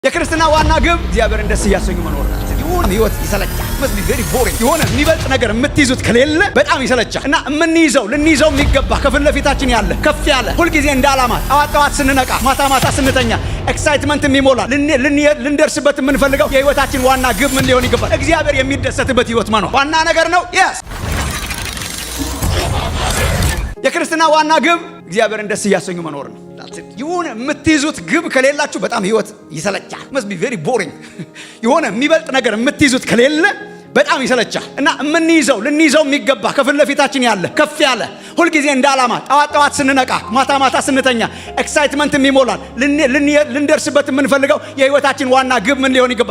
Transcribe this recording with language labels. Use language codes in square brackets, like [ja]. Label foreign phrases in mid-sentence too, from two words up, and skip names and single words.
[am] የክርስትና ዋና ግብ እግዚአብሔርን ደስ እያሰኙ መኖር ነው። የሆነ ህይወት ይሰለቻል። [en] must be very boring። [am] የሆነ የሚበልጥ ነገር የምትይዙት ከሌለ በጣም ይሰለቻል እና ልንይዘው የሚገባ ከፊት ለፊታችን ያለ ከፍ ያለ ሁልጊዜ እንደ ዓላማ ጠዋት ስንነቃ ማታ ስንተኛ ኤክሳይትመንት የሚሞላ ልንደርስበት የምንፈልገው የህይወታችን ዋና ግብ ምን ሊሆን ይገባል? እግዚአብሔር የሚደሰትበት ህይወት መኖር ዋና ነገር ነው። የክርስትና ዋና ግብ እግዚአብሔርን ደስ እያሰኙ መኖር ነው። የሆነ የምትይዙት ግብ ከሌላችሁ በጣም ህይወት ይሰለቻል። [en] must be very boring። [am] የሆነ የሚበልጥ ነገር የምትይዙት ከሌለ በጣም ይሰለቻል እና ልንይዘው የሚገባ ከፊት ለፊታችን ያለ ከፍ ያለ ሁልጊዜ እንደ ዓላማ ጠዋት ስንነቃ ማታ ስንተኛ ኤክሳይትመንት የሚሞላል ልንደርስበት የምንፈልገው የህይወታችን ዋና ግብ ምን ሊሆን ይገባል?